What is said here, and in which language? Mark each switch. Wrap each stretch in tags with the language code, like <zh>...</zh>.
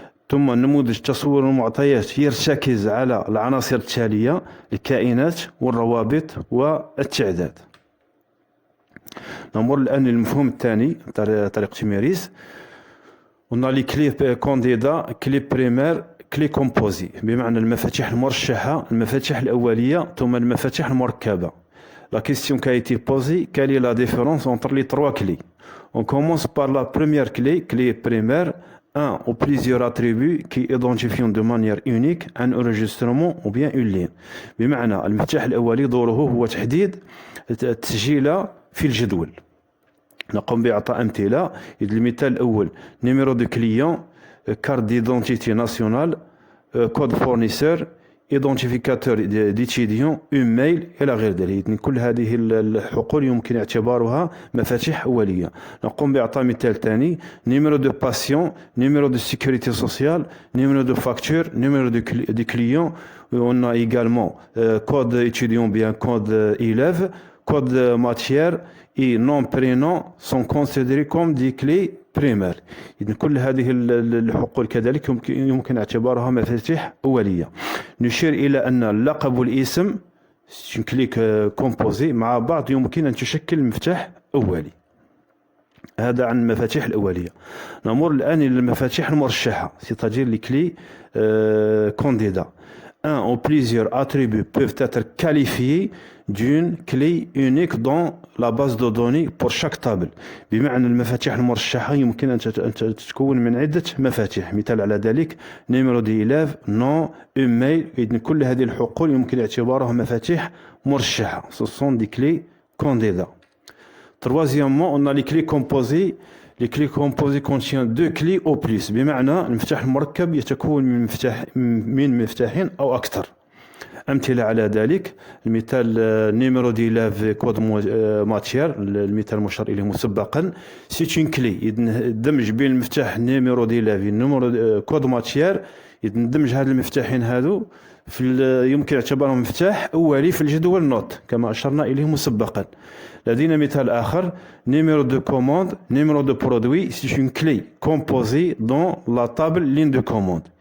<ar>ثم نموذج تصور المعطيات يرتكز على العناصر التالية: الكائنات والروابط والتعداد. نمر الآن للمفهوم الثاني طريقة ميريز. قلنا لي كلي كونديدا، كلي بريمير، كلي كومبوزي، بمعنى المفاتيح المرشحة، المفاتيح الأولية، ثم المفاتيح المركبة.</ar> <fr>La question qui a été posée: quelle est la différence entre les trois clés? On commence par la première clé, clé primaire, un ou plusieurs attributs qui identifient de manière unique un enregistrement ou bien une ligne.</fr> <ar>بمعنى المفتاح الأولي دوره هو تحديد التسجيل في الجدول. نقوم بإعطاء أمثلة. إذ المثال الأول:</ar> <fr>numéro de client، carte d'identité nationale، code fournisseur، identificateur d'étudiant، ايميل</fr> <ar>إلى غير ذلك. كل هذه الحقول يمكن اعتبارها مفاتيح أولية. نقوم بإعطاء مثال ثاني:</ar> <fr>numéro de patient، numéro de sécurité sociale، numéro de facture، numéro de client. On a également code étudiant bien code élève، code matière et nom prénom sont considérés comme des clés</fr> <ar>بريمير. إذن كل هذه الحقول كذلك يمكن اعتبارها مفاتيح أولية. نشير إلى أن اللقب والاسم كليك كومبوزي مع بعض يمكن أن تشكل مفتاح أولي. هذا عن المفاتيح الأولية. نمر الآن إلى المفاتيح المرشحة،</ar> <fr>c'est-à-dire les clés candidats. Un ou plusieurs attributs peuvent être qualifiés d'une clé unique dans la base de données pour chaque table.</fr> <ar>بمعنى المفاتيح المرشحة يمكن أن تتكون من عدة مفاتيح. مثال على ذلك:</ar> <fr>numéro d'élève، nom، email.</fr> <ar>إذن كل هذه الحقول يمكن اعتبارها مفاتيح مرشحة.</ar> <fr>Ce sont des clés candidats. Troisièmement, on a les clés composées. Les clés composées contiennent deux clés au plus.</fr> <ar>بمعنى المفتاح المركب يتكون من مفتاحين أو أكثر. أمثلة على ذلك: المثال نيميرو ديلاف كود ماتير، المثال المشار إليه مسبقا، سيت كلي. يدمج بين المفتاح نيميرو ديلاف نيميرو كود ماتير، يدمج هذه المفتاحين هذو يمكن اعتبارهم مفتاح أولي في الجدول نوت كما أشرنا إليه مسبقا. لدينا مثال آخر</ar> <fr>numéro de commande, numéro de produit, c'est une clé composée dans la table ligne de commande.</fr>